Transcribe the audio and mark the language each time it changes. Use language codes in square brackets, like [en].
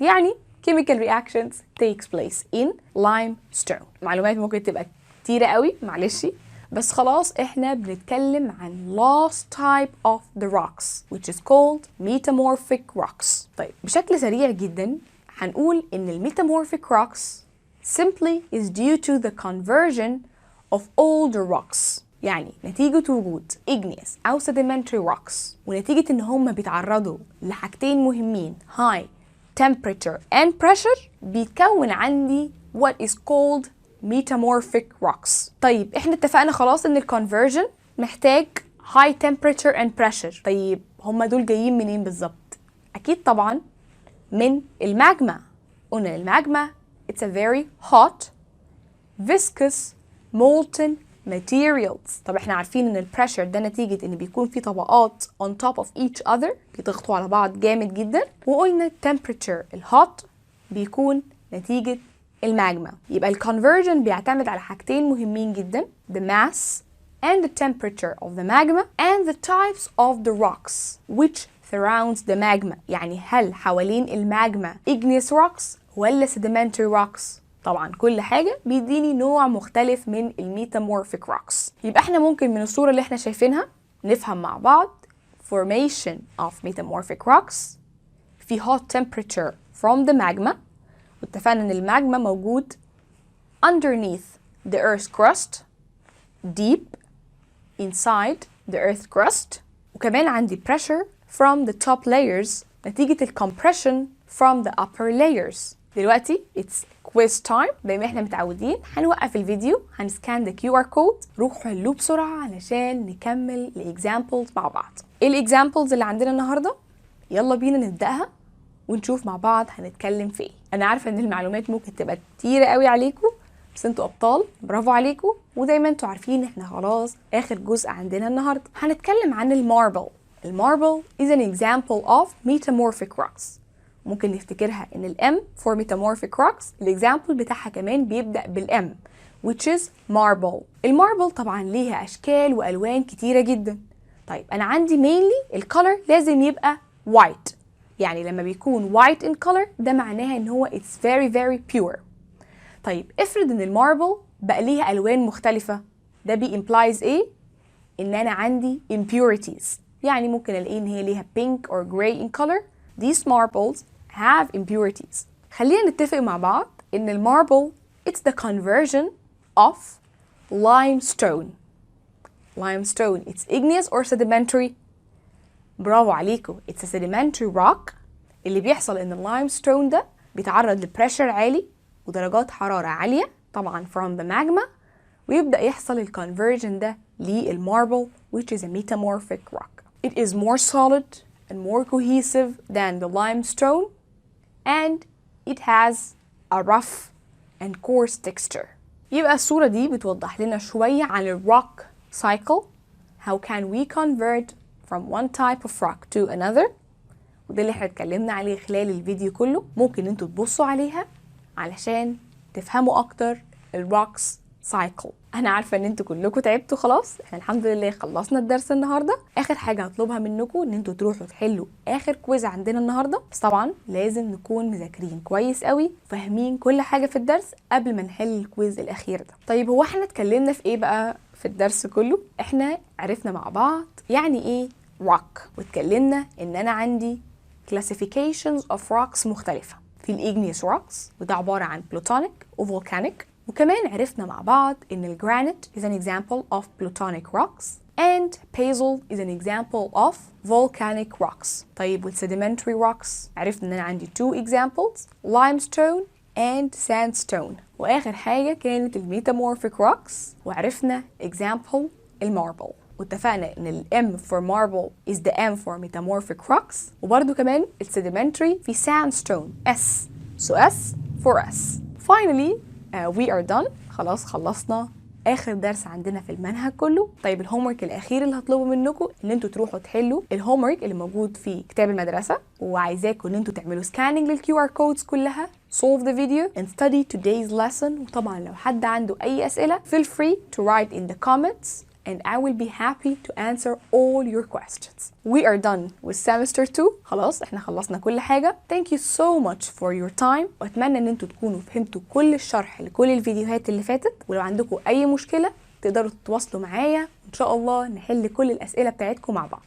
[en] يعني chemical reactions takes place in limestone. [ar] معلومات ممكن تبقى كتيرة قوي، معلش، بس خلاص احنا بنتكلم عن [en] last type of the rocks which is called metamorphic rocks. [ar] طيب بشكل سريع جدا هنقول ان [en] metamorphic rocks simply is due to the conversion of older rocks. [ar] يعني نتيجة وجود igneous أو sedimentary rocks ونتيجة إن هم بيتعرضوا لحاجتين مهمين [en] high temperature and pressure [ar] بيتكون عندي [en] what is called metamorphic rocks. [ar] طيب احنا اتفقنا خلاص إن الconversion محتاج [en] high temperature and pressure. [ar] طيب هم دول جايين منين بالظبط؟ أكيد طبعا من الماجما. قلنا الماجما [en] it's a very hot viscous molten materials. [ar] طب احنا عارفين ان البريشر ده نتيجة ان بيكون في طبقات [en] on top of each other [ar] بيضغطوا على بعض جامد جدا، وقلنا التمبريتشر الهوت بيكون نتيجة الماجما. يبقى الكونفرجن بيعتمد على حاجتين مهمين جدا [en] the mass and the temperature of the magma and the types of the rocks which surrounds the magma. [ar] يعني هل حوالين الماجما igneous rocks ولا sedimentary rocks؟ طبعا كل حاجة بيديني نوع مختلف من الميتامورفيك روكس. يبقى احنا ممكن من الصورة اللي احنا شايفينها نفهم مع بعض [en] formation of metamorphic rocks في hot temperature from the magma، [ar] واتفقنا ان الماجما موجود [en] underneath the earth's crust deep inside the earth crust، وكمان عندي pressure from the top layers نتيجة compression from the upper layers. دلوقتي it's quiz time. [ar] زي ما احنا متعودين هنوقف الفيديو، هنسكان the QR code، روحوا حلوه بسرعة علشان نكمل الإكزامبلز مع بعض. ايه الإكزامبلز اللي عندنا النهاردة؟ يلا بينا نبدأها ونشوف مع بعض هنتكلم في ايه. أنا عارفة إن المعلومات ممكن تبقى كتيرة قوي عليكم، بس انتوا أبطال، برافو عليكم. وزي ما انتوا عارفين احنا خلاص آخر جزء عندنا النهاردة. هنتكلم عن الماربل. [en] الماربل is an example of metamorphic rocks. [ar] ممكن نفتكرها ان الام [en] for metamorphic rocks [ar] الاكزامبل بتاعها كمان بيبدأ بالام [en] which is marble. [ar] الماربل طبعا ليها اشكال والوان كتيرة جدا. طيب انا عندي mainly الكولر لازم يبقى white، يعني لما بيكون [en] white in color [ar] ده معناها ان هو [en] it's very very pure. [ar] طيب افرض ان الماربل بقى ليها الوان مختلفة، ده implies ايه؟ ان انا عندي impurities. يعني ممكن الاقي ان هي ليها [en] pink or gray in color. These marbles have impurities. [ar] خلينا نتفق مع بعض إن الماربل [en] it's the conversion of limestone. Limestone it's igneous or sedimentary؟ [ar] برافو عليكم، [en] it's a sedimentary rock. [ar] اللي بيحصل إن اللايمستون ده بيتعرض لبريشر عالي ودرجات حرارة عالية طبعا [en] from the magma، [ar] ويبدأ يحصل الكونفرجن ده للماربل [en] which is a metamorphic rock. It is more solid and more cohesive than the limestone and it has a rough and coarse texture. [ar] يبقى الصورة دي بتوضح لنا شوية عن ال rock cycle. [en] How can we convert from one type of rock to another؟ [ar] وده اللي احنا اتكلمنا عليه خلال الفيديو كله. ممكن انتوا تبصوا عليها علشان تفهموا اكتر [en] ال rocks [ar] cycle. انا عارفه ان انتوا كلكم تعبتوا خلاص، احنا الحمد لله خلصنا الدرس النهارده. اخر حاجه هطلبها منكم ان انتوا تروحوا تحلوا اخر كويز عندنا النهارده، بس طبعا لازم نكون مذاكرين كويس قوي وفاهمين كل حاجه في الدرس قبل ما نحل الكويز الاخير ده. طيب هو احنا اتكلمنا في ايه بقى في الدرس كله؟ احنا عرفنا مع بعض يعني ايه rock، واتكلمنا ان انا عندي [en] classifications of rocks [ar] مختلفه. في الإيجنيوس rocks وده عباره عن plutonic وvolcanic، وكمان عرفنا مع بعض ان الجرانيت [en] is an example of plutonic rocks and basalt is an example of volcanic rocks. [ar] طيب والsedimentary rocks عرفنا ان انا عندي [en] two examples limestone and sandstone. [ar] واخر حاجه كانت الميتامورفيك rocks وعرفنا example الماربل، واتفقنا ان ال M for marble [en] is the M for metamorphic rocks، [ar] وبرده كمان الsedimentary في sandstone S so S for S. [en] Finally we are done. [ar] خلاص خلصنا اخر درس عندنا في المنهج كله. طيب الهومورك الاخير اللي هطلبه منكم ان انتوا تروحوا تحلوا الهومورك اللي موجود في كتاب المدرسه، وعايزاكم ان انتوا تعملوا سكاننج للكيو ار كودز كلها، [en] solve the video and study today's lesson. وطبعا لو حد عنده اي اسئله feel free to write in the comments and I will be happy to answer all your questions. We are done with semester 2. [ar] خلاص احنا خلصنا كل حاجة. [en] Thank you so much for your time. [ar] واتمنى ان انتوا تكونوا فهمتوا كل الشرح لكل الفيديوهات اللي فاتت، ولو عندكم اي مشكلة تقدروا تتواصلوا معايا ان شاء الله نحل كل الاسئلة بتاعتكم مع بعض.